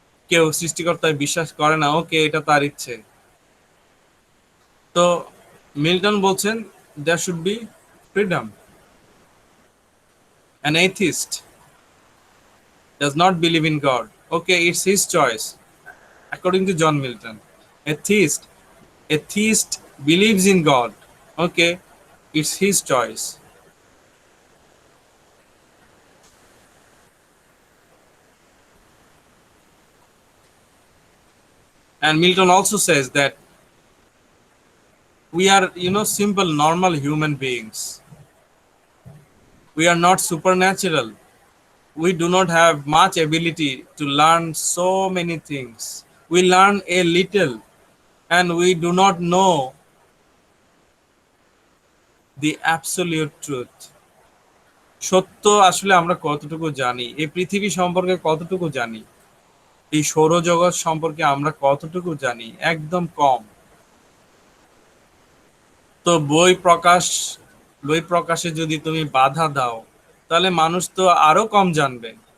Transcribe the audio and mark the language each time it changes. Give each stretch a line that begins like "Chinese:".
Bangla: কেউ সৃষ্টিকর্তায় বিশ্বাস করে না, ওকে, এটা তার ইচ্ছে। তো মিল্টন বলছেন
English: there should be freedom. An atheist does not believe in God. Okay, it's his choice. According to John Milton, a theist believes in God. Okay, it's his choice. And Milton also says that we are, simple, normal human beings. We are not supernatural. We do not have much ability to learn so many things. We learn a little and we do not know the absolute truth.
Bangla: সত্য আসলে আমরা কতটুকু জানি, এই পৃথিবী সম্পর্কে কতটুকু জানি, এই সৌরজগৎ সম্পর্কে আমরা কতটুকু জানি, একদম কম। তো বই প্রকাশে যদি তুমি বাধা দাও, তাহলে মানুষ তো আরো কম জানবে।